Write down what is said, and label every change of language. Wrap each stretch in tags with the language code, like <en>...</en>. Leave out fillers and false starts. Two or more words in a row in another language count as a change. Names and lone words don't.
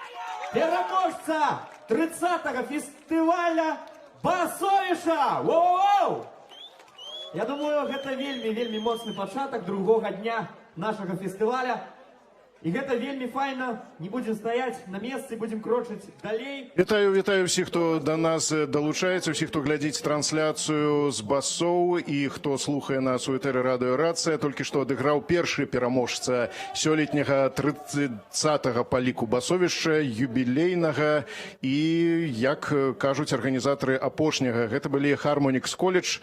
<uk>Переможця 30-го фестиваля Басовіша! Воу-воу!</uk> <be>Я думаю, гэта вельмі моцны пачатак другога дня нашага фестываля. І гэта вельмі файна. Не будзем стаяць на месцы, будзем крочыць далей.</be> <uk>Вітаю всіх, хто до нас</uk> <be>долучаецца, всіх, хто глядзіць трансляцыю з басоў і хто слухае нас у этэры радыё Рацыя. Толькі што адыграў першы пераможца сёлетняга 30-го па ліку басовішча, юбілейнага і, як кажуць арганізатары апошняга, гэта былі Harmonix College.</be>